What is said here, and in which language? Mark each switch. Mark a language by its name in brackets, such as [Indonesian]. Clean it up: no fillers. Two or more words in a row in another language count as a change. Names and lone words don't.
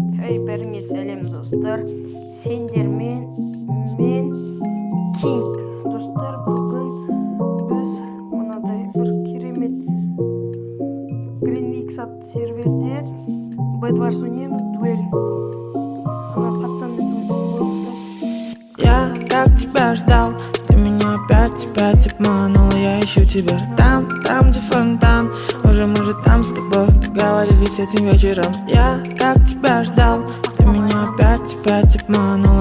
[Kazakh] бәріңе сәлем достар. Сендермен мен Кинг. Достар, бүгін біз мынадай бір керемет Green X атты серверде Bedwars ойнаймыз, дуэль. Ана пацаны [Russian] Я как тебя ждал, ты меня опять обманула. Я ищу тебя там, где фонтан. Может там с тобой договорились этим вечером. Я как тебя ждал, ты меня опять обманула.